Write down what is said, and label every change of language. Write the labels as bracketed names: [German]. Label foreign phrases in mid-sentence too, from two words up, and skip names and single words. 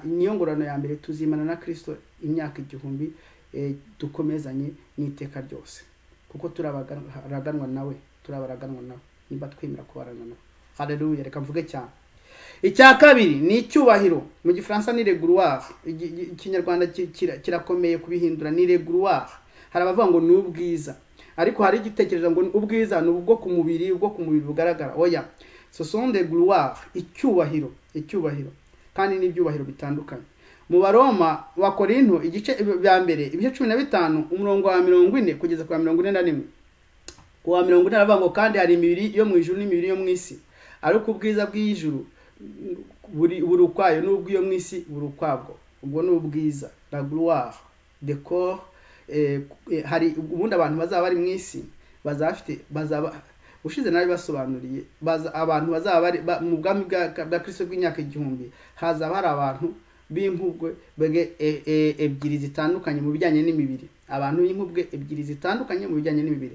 [Kinyarwanda] Niyo ngororano ya mbere, tuzimana na Kristo imyaka 1000 dukomezanye n'iteka ryose, kuko turabaraganwa nawe niba twemera kubarana nawe. Haleluya. Reka mvuge cyane. Icya kabiri ni icyubahiro. Mu Gifaransa ni gloire, Ikinyarwanda kirakomeye kubihindura ni gloire. Hari abavuga ngo ni ubwiza, ariko hari igitekerezo ngo ubwiza ni ubwo ku mubiri bugaragara. Oya, [French] ce sont des gloires. [Kinyarwanda] Icyubahiro kandi n'ibyubahiro bitandukanye. Mu Baroma wa Korinto igice bya mbere ibice 15 umurongo wa 40 kugeza ku 41. Ku wa 40 aravuga ngo kandi hari imibiri yo mu ijuru n'imibiri yo mu isi, ariko ubwiza bw'ijuru buri ukwayo n'ubwiyo mu isi buri ukwabwo. Ubwo ni ubwiza, [French] la gloire de corps. [Kinyarwanda] Hari ubundi abantu bazaba bari mu isi bazaba ushize nari basobanuriye abantu bazaba bari mu bwami bwa Kristo bw'imyaka 1000 hazaba hari abantu b'inkubwe ebyiri zitandukanye mu bijyanye n'imibiri, abantu b'inkubwe ebyiri zitandukanye mu bijyanye n'imibiri.